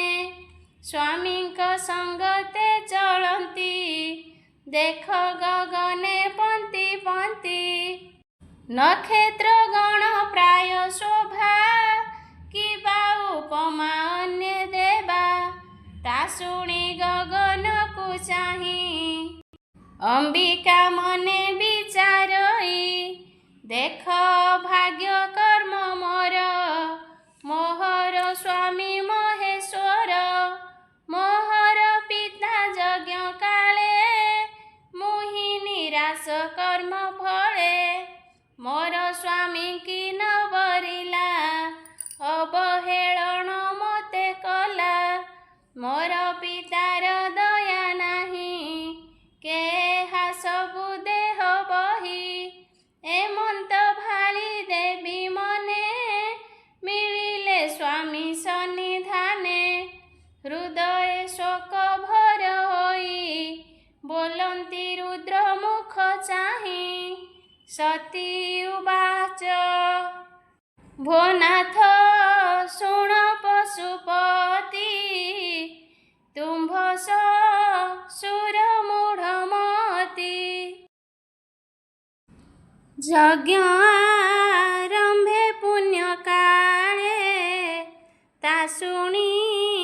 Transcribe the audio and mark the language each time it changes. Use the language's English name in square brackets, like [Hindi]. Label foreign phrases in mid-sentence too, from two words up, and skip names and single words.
[Odia] ସ୍ୱାମୀଙ୍କ ସଙ୍ଗତେ ଚଳନ୍ତି ଦେଖ ଗଗନେ ପଂକ୍ତି ପଂକ୍ତି। ନକ୍ଷତ୍ର ଗଣ ପ୍ରାୟ ଶୋଭା କିବା ଉପମା ଅନ୍ୟ ଦେବା। ତା ଶୁଣି ଗଗନ କୋ ଚାହି ଅମ୍ବିକା ମନେ ବିଚାରଇ। ଦେଖ ଭାଗ୍ୟ କର୍ମ ମୋର ମୋହର ସ୍ୱାମୀ ମହେଶ୍ୱର। ମୋହର ପିତା ଯଜ୍ଞ କାଳେ ମୁହି ନିରାଶ କର୍ମ ଫଳେ। ମୋର ସ୍ୱାମୀ କି ନ ବରିଲା ଅବହେଳନ ମତେ କଲା। ମୋର ପିତାର ଦୟା ନାହି କେ ହା ସବୁ ଦେହ ବହି। ଏମନ୍ତ ଭାଳି ଦେବୀ ମନେ ମିଳିଲେ ସ୍ୱାମୀ ସନ୍ନିଧାନେ। ହୃଦୟ ଶୋକ ଭର ହୋଇ ବୋଲନ୍ତି ରୁଦ୍ର ମୁଖ ଚାହି। [Sanskrit] सती उवाच [Odia] ଭୋ ନାଥ ଶୁଣ ପଶୁପତି ତୁମ୍ଭ ସସୁର ମୂଢ଼ମତି। ଯଜ୍ଞ ଆରମ୍ଭେ ପୁଣ୍ୟ କାଳେ ତା ଶୁଣି